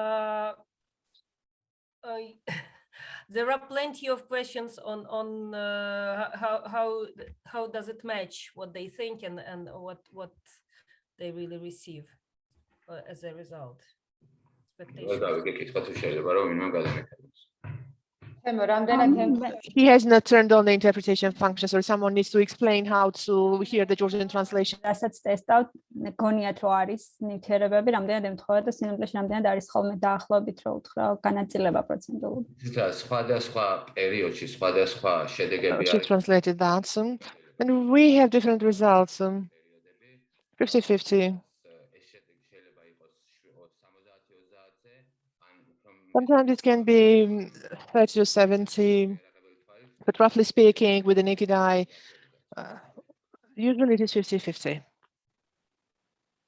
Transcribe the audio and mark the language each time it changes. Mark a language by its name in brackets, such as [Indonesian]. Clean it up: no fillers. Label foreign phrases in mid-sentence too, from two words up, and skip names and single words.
[English] There are plenty of questions on how does it match what they think and what they really receive as a result. He has not turned on the interpretation function, so someone needs to explain how to hear the Georgian translation. [Georgian] რასაც ტესტავთ, გონიათ რომ არის ნივთიერებები, რამდენად ემთხვევა და სინამდვილეში რამდენად არის ხოლმე დაახლოებით რო უთხრა განაწილება პროცენტული. [English] She translated that, and we have different results, 50-50. Sometimes it can be 30 to 70, but roughly speaking, with the naked eye, usually it is 50-50.